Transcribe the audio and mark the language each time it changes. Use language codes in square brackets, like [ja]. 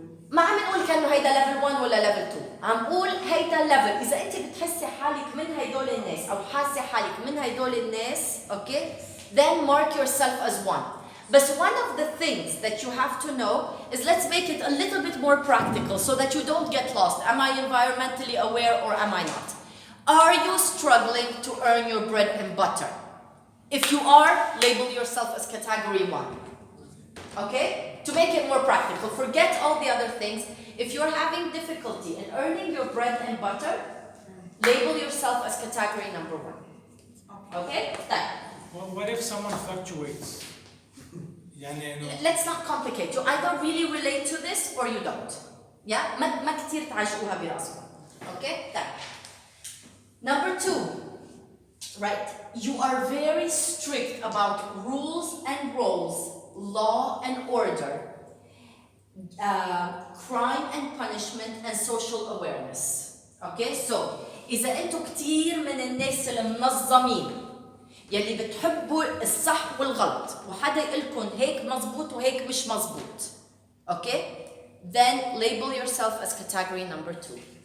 [ar] ما عم نقول كانه هيدا ليفل 1 ولا ليفل 2 عم نقول هيدا ليفل إذا أنت بتحسي حالك من هيدول الناس أو حاسة حالك من هيدول الناس أوكي [en] then mark yourself as one. But one of the things that you have to know is let's make it a little bit more practical so that you don't get lost. Am I environmentally aware or am I not? Are you struggling to earn your bread and butter? If you are, label yourself as category 1. Okay? To make it more practical, forget all the other things. If you're having difficulty in earning your bread and butter, label yourself as category number 1. Okay? That. Well, what if someone fluctuates? [ar] يعني إنه [en] Let's not complicate. You either really relate to this or you don't. [ar] Yeah? ما كتير تعجقوها براسكم. Okay? That. [en] Number 2. Right? You are very strict about rules and roles, law and order, crime and punishment and social awareness. Okay? [ar] So, إذا أنتوا كتير من الناس المنظمين يلي بتحبوا الصح والغلط وحدا يقلكن هيك مزبوط وهيك مش مزبوط. [en] Okay? Then label yourself as category number 2.